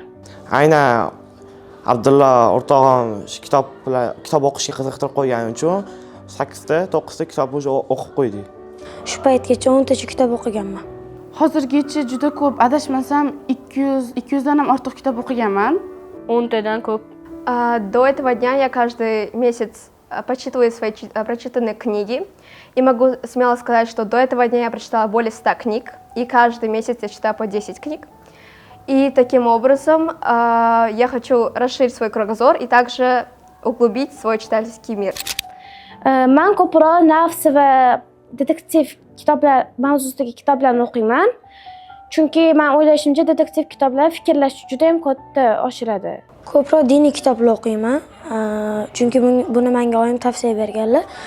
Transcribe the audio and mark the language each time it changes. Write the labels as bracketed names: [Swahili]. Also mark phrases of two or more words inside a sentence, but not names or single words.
[Uzbek] Aynan Abdulla o'rtog'im shu kitob o'qishga qiziqtirib qo'ygani uchun 8 ta, 9 ta kitob o'qib qo'ydi. Shu paytgacha 10 tacha kitob o'qiganman. Hozirgacha juda ko'p, adashmasam 200 dan ham ortiq kitob o'qiganman. 10 tadan ko'p. [Russian] До этого дня я каждый месяц почитываю свои прочитанные книги. И могу смело сказать, что до этого дня я прочитала более 100 книг. И каждый месяц я читаю по 10 книг. И таким образом я хочу расширить свой кругозор и также углубить свой читательский мир. [Uzbek] Men ko'proq nafs va detektiv kitoblar mavzusidagi kitoblarni o'qiyman. Chunki men o'ylashimcha detektiv kitoblar fikrlashni juda ham katta oshiradi. Ko'proq diniy kitoblar o'qiyman. Chunki buni menga oyim tavsiya berganlar.